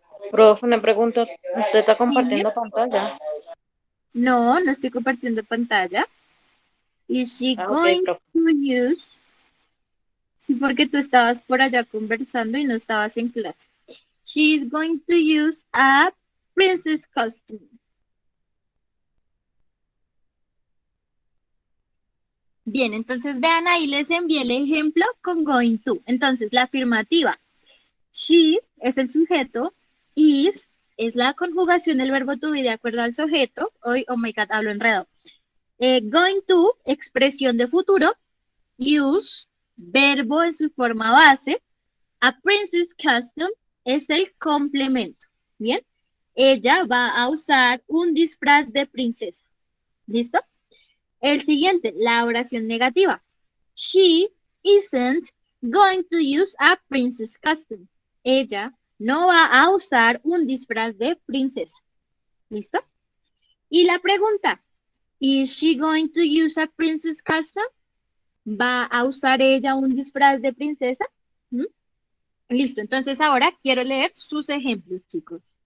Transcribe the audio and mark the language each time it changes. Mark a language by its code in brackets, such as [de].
[es] Profe, una pregunta. ¿Usted está compartiendo pantalla? No, no estoy compartiendo pantalla. [en] ¿Is she [es] Ah, ok, [en] going [es] profe. [en] to use? [es] Sí, porque tú estabas por allá conversando y no estabas en clase. [en] She is going to use a princess costume. [es] Bien, entonces vean ahí les envié el ejemplo con going to. Entonces, la afirmativa. She es el sujeto, is es la conjugación del verbo to be de acuerdo al sujeto. Hoy, [en] oh my God, [es] hablo enredado. Going to, expresión de futuro. Use, verbo en su forma base. A princess costume es el complemento. Bien, ella va a usar un disfraz de princesa. ¿Listo? El siguiente, la oración negativa. [en] She isn't going to use a princess costume. [es] Ella no va a usar un disfraz de princesa. ¿Listo? Y la pregunta, [en] ¿is she going to use a princess costume? [es] ¿Va a usar ella un disfraz de princesa? ¿Mm? Listo, entonces ahora quiero leer sus ejemplos, chicos.